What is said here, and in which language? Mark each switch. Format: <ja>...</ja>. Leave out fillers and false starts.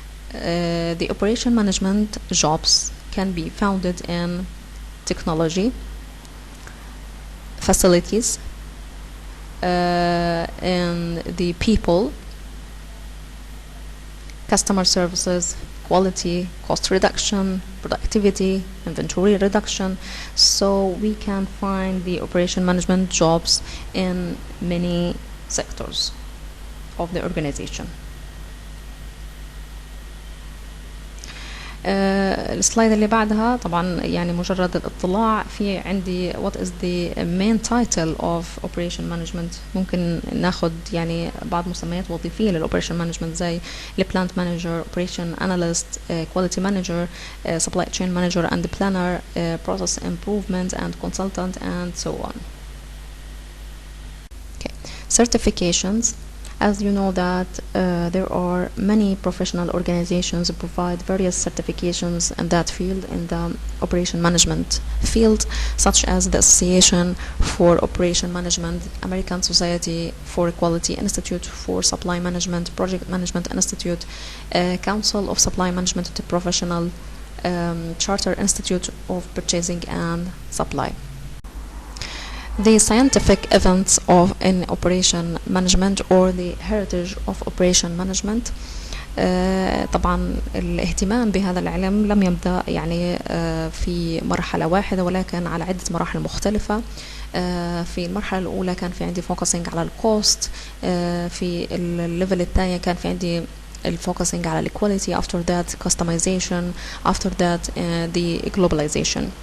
<en>The operation management jobs can be founded in technology, facilities, in the people, customer services, quality, cost reduction, productivity, inventory reduction. So we can find the operation management jobs in many sectors of the organization.</en> <ar>السلايد اللي بعدها طبعا يعني مجرد الاطلاع في عندي</ar> <en>what is the main title of operation management.</en> <ar>ممكن ناخد يعني بعض مسميات وظيفية</ar> <en>للoperation management زي plant manager, operation analyst, quality manager, supply chain manager and planner, process improvement and consultant, and so on. Okay. Certifications. As you know that there are many professional organizations that provide various certifications in that field, in the operation management field, such as the Association for Operation Management, American Society for Quality, Institute for Supply Management, Project Management Institute, Council of Supply Management Professional, Charter Institute of Purchasing and Supply. The scientific events of in operation management, or the heritage of operation management.</en> <ar>طبعا الاهتمام بهذا العلم لم يبدأ يعني في مرحلة واحدة، ولكن على عدة مراحل مختلفة. في المرحلة الأولى كان في عندي focusing على الكوست، في الليفل الثاني كان في عندي الفوكسing على الكواليتي،</ar> <en>after that customization, after that the globalization.</en>